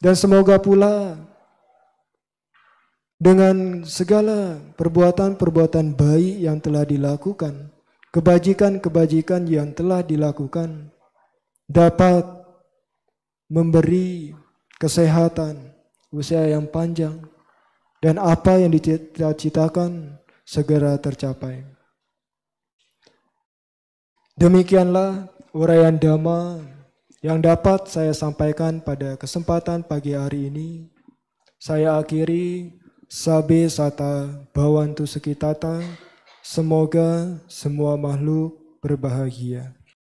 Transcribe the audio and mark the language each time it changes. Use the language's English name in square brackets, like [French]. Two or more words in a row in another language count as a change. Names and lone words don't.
[Indonesian] Dan semoga pula dengan segala perbuatan-perbuatan baik yang telah dilakukan, kebajikan-kebajikan yang telah dilakukan, dapat memberi kesehatan, usia yang panjang, dan apa yang dicita-citakan segera tercapai. Demikianlah uraian Dhamma yang dapat saya sampaikan pada kesempatan pagi hari ini. Saya akhiri. [Pali] Sabe sata bhavantu sukitata. [Indonesian] Semoga semua makhluk berbahagia.